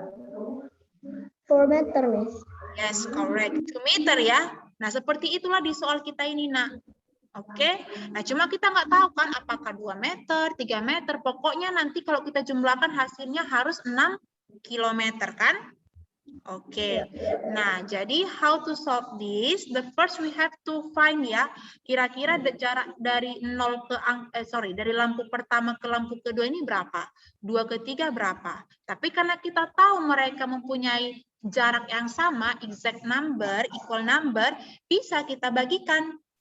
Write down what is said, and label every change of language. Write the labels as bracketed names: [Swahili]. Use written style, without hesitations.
[English] 4 meter, Miss. Yes, correct. [Indonesian] 2 meter ya. Nah, seperti itulah di soal kita ini, Nak. Oke. Nah, cuma kita nggak tahu kan apakah 2 meter, 3 meter. Pokoknya nanti kalau kita jumlahkan hasilnya harus 6 kilometer kan? Oke, nah jadi [English] how to solve this? The first we have to find [Indonesian] ya, kira-kira jarak dari dari lampu pertama ke lampu kedua ini berapa? 2 ke 3 berapa? Tapi karena kita tahu mereka mempunyai jarak yang sama, [English] exact number, equal number, [Indonesian] bisa kita bagikan.